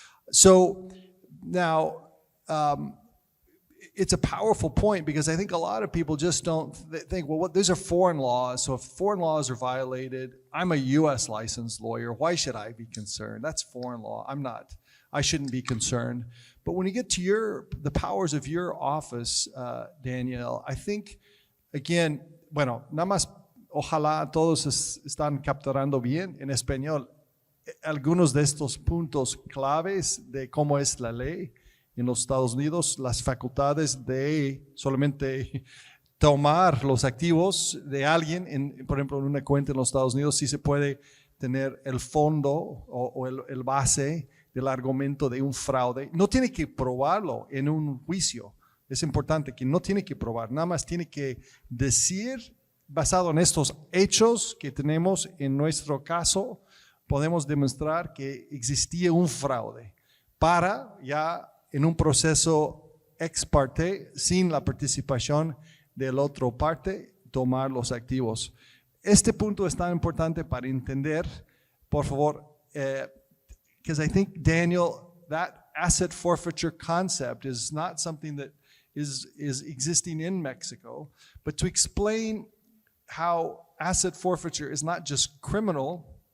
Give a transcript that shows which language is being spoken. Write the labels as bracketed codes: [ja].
[en] So now it's a powerful point, because I think a lot of people just don't think, well, these are foreign laws. So if foreign laws are violated, I'm a U.S. licensed lawyer. Why should I be concerned? That's foreign law. I shouldn't be concerned. But when you get to the powers of your office, Daniel, I think, again, [es] bueno, nada más, ojalá todos están capturando bien en español algunos de estos puntos claves de cómo es la ley en los Estados Unidos, las facultades de solamente tomar los activos de alguien, por ejemplo, en una cuenta en los Estados Unidos, sí se puede tener el fondo o el base del argumento de un fraude. No tiene que probarlo en un juicio. Es importante que no tiene que probar, nada más tiene que decir, basado en estos hechos que tenemos en nuestro caso, podemos demostrar que existía un fraude para ya en un proceso ex parte, sin la participación del otro parte, tomar los activos. Este punto es tan importante para entender, por favor, [en] because I think, Daniel, that asset forfeiture concept is not something that is existing in Mexico, but to explain how asset forfeiture is not just criminal,